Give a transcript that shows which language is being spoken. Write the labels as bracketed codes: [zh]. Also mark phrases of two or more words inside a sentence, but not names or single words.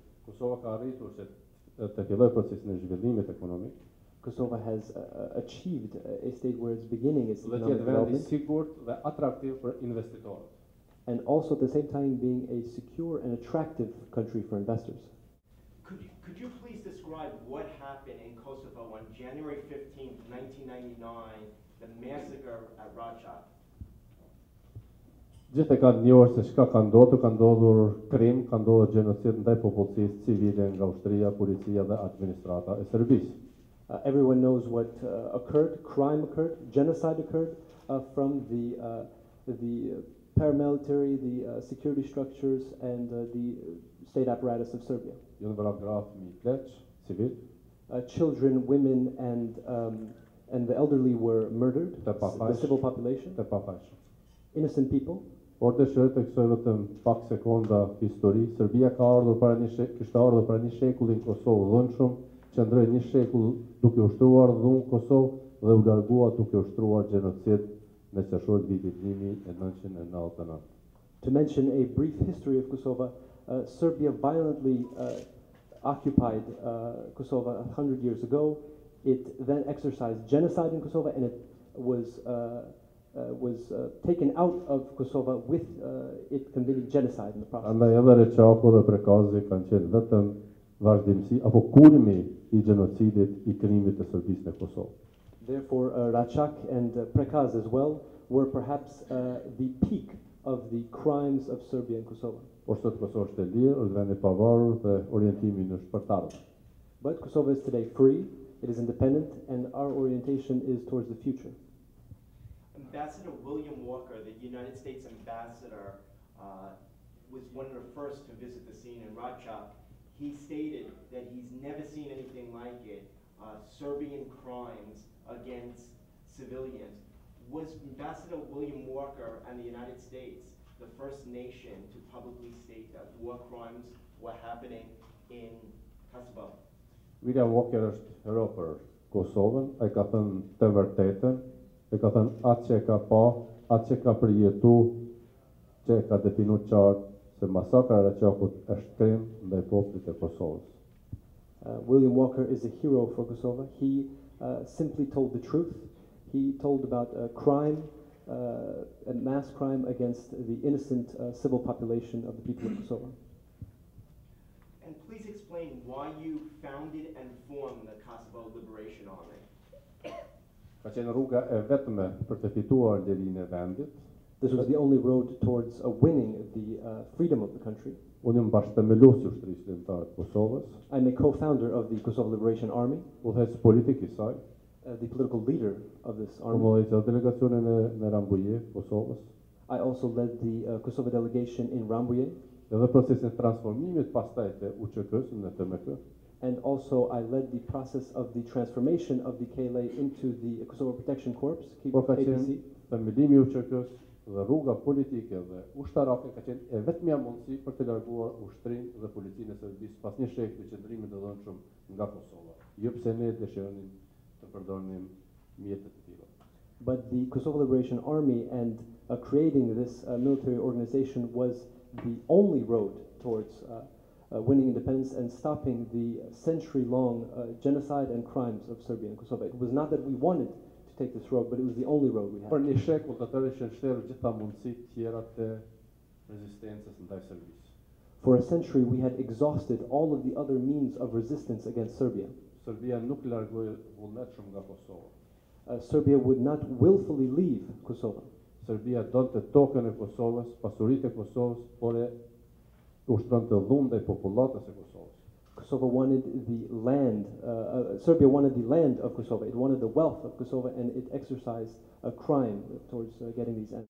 [en] Kosovo has achieved a state where it's beginning its economic development, and also at the same time being a secure and attractive country for investors. Could you please describe what happened in Kosovo on January 15th, 1999, the massacre at Racak? [sq] Gjithë e kanë njohur se çka ka ndodhur krim, ka ndodhur gjenocid ndaj popullsisë civile nga ushtria, policia dhe administrata e Serbisë. [en] Everyone knows what occurred, crime occurred, genocide occurred from the paramilitary, the security structures, and the state apparatus of Serbia. Children, women, and the elderly were murdered, the civil population, innocent people. [sq] Por dëshiroj të kësoj vetëm pak sekonda histori. Serbia kishte ardhur para një shekulli në Kosovë dhunshëm, qëndroi një shekull duke ushtruar dhunë Kosovë dhe u largua duke ushtruar gjenocid në qershorin e vitit 1999. [en] To mention a brief history of Kosovo, Serbia violently occupied Kosovo 100 years ago. It then exercised genocide in Kosovo, and it was taken out of Kosovo with it committing genocide in the process. [sq] Andaj edhe Racako dhe prekazi kanë qenë vetëm vazhdimsi apo kulmi I genocidit I krimit të Serbisë në Kosovë. [en] Therefore, Racak and Prekaz as well were perhaps the peak of the crimes of Serbia and Kosovo. [sq] Por sot Kosova është e lirë, është vend I pavarur dhe orientimi në shpërtarë. [en] But Kosovo is today free, it is independent, and our orientation is towards the future. Ambassador William Walker, the United States ambassador, was one of the first to visit the scene in Racak. He stated that he's never seen anything like it, Serbian crimes against civilians. Was Ambassador William Walker and the United States the first nation to publicly state that war crimes were happening in Kosovo. [sq] William Walker është hero për Kosovën, ai ka thënë të vërtetën, e ka thënë atë që e ka pa, atë që ka përjetu, që e ka definu qartë se masakra e Racakut është krim ndaj popullit të Kosovës. [en] William Walker is a hero for Kosovo. He simply told the truth. He told about a crime, a mass crime against the innocent civil population of the people of Kosovo. And please explain why you founded and formed the Kosovo Liberation Army. [sq] Ka qenë rruga e vetme për të fituar lirinë e vendit. [en] This was the only road towards winning the freedom of the country. [sq] Unë jam bashkëthemeluesi i Ushtrisë Ligjore të Kosovës. [en] I'm a co-founder of the Kosovo Liberation Army, [sq] Udhëheqës politik I saj. [en] the political leader of this army. [sq] Udhëheqës delegacionin në Rambuje, Kosovës. [en] I also led the Kosovo delegation in Rambuje, [sq] Edhe procesin e transformimit pastaj të UÇK-s në TMK. [en] and also I led the process of the transformation of the KLA into the Kosovo Protection Corps, [sq] Por ka qenë KPC. themelimi I UÇK-s dhe rruga politike dhe ushtarake ka qenë e vetmja mundësi për të larguar ushtrinë dhe policinë e Serbisë pas një shekli qëndrimit të dhënshëm nga Kosova. Jo pse ne dëshironim të përdornim mjete të tilla. [en] But the Kosovo Liberation Army and creating this military organization was the only road towards winning independence and stopping the century-long genocide and crimes of Serbia and Kosovo. It was not that we wanted to take this road, but it was the only road we had. [sq] Për një shekull të tërë ishin shterë gjitha mundësitë tjera të rezistencës ndaj Serbisë. [en] For a century, we had exhausted all of the other means of resistance against Serbia. [sq] Serbia nuk largoi vullnetshëm nga Kosova. [en] Serbia would not willfully leave Kosovo. [sq] Serbia donte tokën e Kosovës, pasuritë e Kosovës, por e ushtronte dhunë ndaj popullatës e Kosovës. [en] Kosovo wanted the land, Serbia wanted the land of Kosovo. It wanted the wealth of Kosovo, and it exercised a crime towards getting these ends.